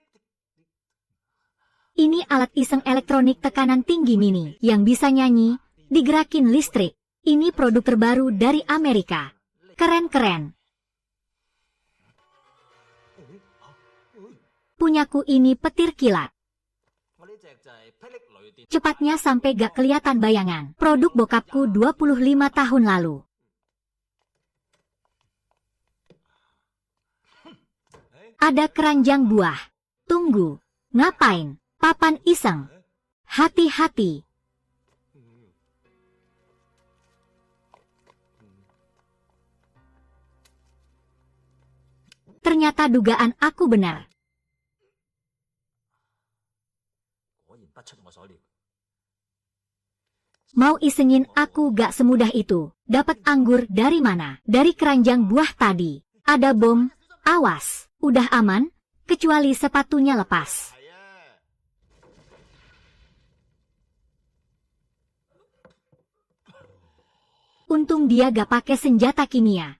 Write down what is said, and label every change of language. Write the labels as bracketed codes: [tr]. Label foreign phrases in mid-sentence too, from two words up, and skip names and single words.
[id] Ini alat iseng elektronik tekanan tinggi mini, yang bisa nyanyi, digerakin listrik. Ini produk terbaru dari Amerika. Keren-keren. Punyaku ini petir kilat. [yue] 我呢隻就係霹靂雷電。 [id] Cepatnya sampai gak kelihatan bayangan. Produk bokapku 25 tahun lalu. Ada keranjang buah. Tunggu. Ngapain? Papan iseng. Hati-hati. Ternyata dugaan aku benar. [yue] 果然不出我所料。 [id] Mau isengin aku gak semudah itu. Dapat anggur dari mana? Dari keranjang buah tadi. Ada bom. Awas. Udah aman, kecuali sepatunya lepas. [yue] 係啊。 [id] Untung dia gak pakai senjata kimia.